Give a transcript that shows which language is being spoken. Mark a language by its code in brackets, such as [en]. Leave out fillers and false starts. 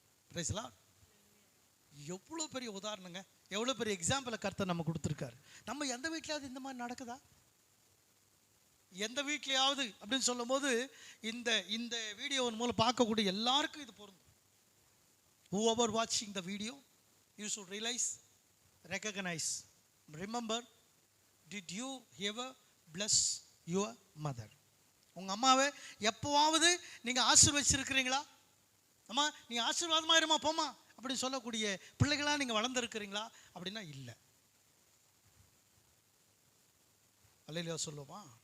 [ta] Praise the Lord. எவ்வளோ பெரிய உதாரணங்க, எவ்வளோ பெரிய எக்ஸாம்பிளை கர்த்தர் நம்ம கொடுத்துருக்காரு. நம்ம எந்த வீட்லையாவது இந்த மாதிரி நடக்குதா? எந்த வீட்லையாவது அப்படின்னு சொல்லும் போது இந்த இந்த வீடியோவின் மூலம் பார்க்கக்கூடிய எல்லாருக்கும் இது பொருந்தும். [en] whoever watching the video, you should realize, recognize, remember, did you ever bless your mother? [ta] உங்க அம்மாவை எப்போவாவது நீங்க ஆசீர்வதிச்சிருக்கிறீங்களா? அம்மா நீ ஆசீர்வாதமா இருமா போமா அப்படின்னு சொல்லக்கூடிய பிள்ளைகளா நீங்க வளர்ந்துருக்கிறீங்களா? அப்படின்னா இல்லை. அல்லேலூயா சொல்லுவோமா?